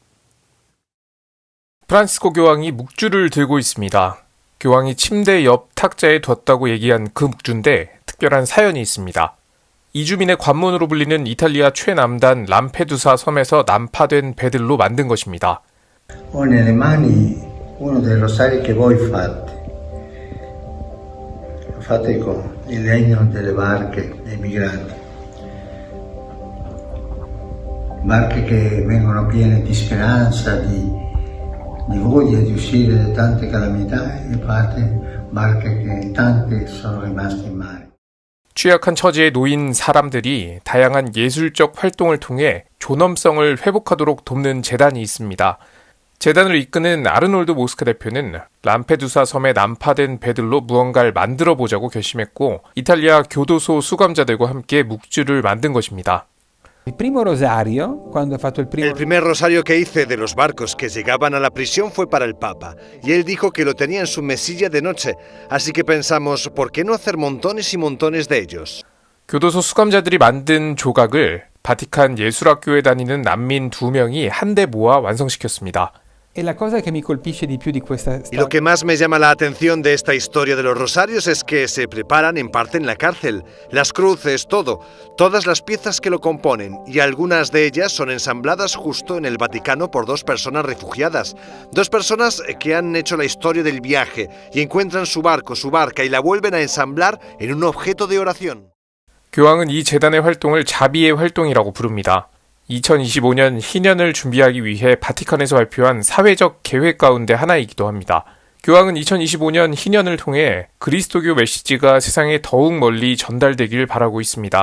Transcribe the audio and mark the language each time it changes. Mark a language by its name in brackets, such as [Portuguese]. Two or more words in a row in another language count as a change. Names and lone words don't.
[Korean] 프란시스코 교황이 묵주를 들고 있습니다. 교황이 침대 옆 탁자에 뒀다고 얘기한 그 묵주인데 특별한 사연이 있습니다. 이주민의 관문으로 불리는 이탈리아 최남단 람페두사 섬에서 난파된 배들로 만든 것입니다. [Italian] Ho nelle mani uno dei rosari che voi fate. Lo fate con il legno delle barche dei migranti. Barche che vengono piene di speranza, di voglia di uscire da tante calamità e fate barche che tante sono rimaste in mare. [Korean] 취약한 처지에 놓인 사람들이 다양한 예술적 활동을 통해 존엄성을 회복하도록 돕는 재단이 있습니다. 재단을 이끄는 아르놀드 모스크 대표는 람페두사 섬에 난파된 배들로 무언가를 만들어 보자고 결심했고 이탈리아 교도소 수감자들과 함께 묵주를 만든 것입니다. [Spanish] El primer rosario que hice de los barcos que llegaban a la prisión fue para el Papa, y él dijo que lo tenía en su mesilla de noche, así que pensamos, ¿por qué no hacer montones y montones de ellos? [Korean] 교도소 수감자들이 만든 조각을 바티칸 예술학교에 다니는 난민 2명이 한데 모아 완성시켰습니다. [Italian] y la cosa que me colpisce di più di questa [Spanish] Y lo que más me llama la atención de esta historia de los rosarios es que se preparan en parte en la cárcel, las cruces, todo, todas las piezas que lo componen, y algunas de ellas son ensambladas justo en el Vaticano por dos personas refugiadas, dos personas que han hecho la historia del viaje y encuentran su barco, su barca y la vuelven a ensamblar en un objeto de oración. [Korean] 교황은 이 재단의 활동을 자비의 활동이라고 부릅니다. 2025년 희년을 준비하기 위해 바티칸에서 발표한 사회적 계획 가운데 하나이기도 합니다. 교황은 2025년 희년을 통해 그리스도교 메시지가 세상에 더욱 멀리 전달되길 바라고 있습니다.